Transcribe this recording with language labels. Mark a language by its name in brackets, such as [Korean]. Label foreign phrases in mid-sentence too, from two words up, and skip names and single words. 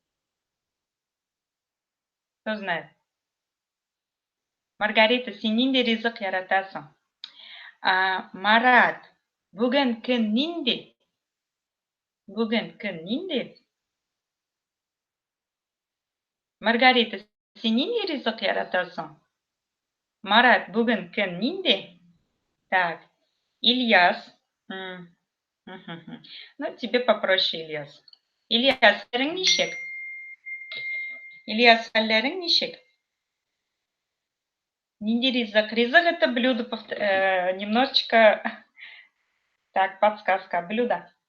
[Russian] Кто знает? [Tatar] Маргарита, син нинди ризык яратасың? Марат, бүген көн нинди? Бүген көн нинди? Маргарита, син нинди ризык яратасың? Марат, бүген көн нинди? [Russian] Так, Ильяс. Ну, тебе попроще, Ильяс. [Tatar] Ильяс, хәлерең ничек? Ильяс, хәлләрең ничек? Нинди ризык? [Russian] Ризык это блюдо, немножечко... Так, подсказка. Блюдо.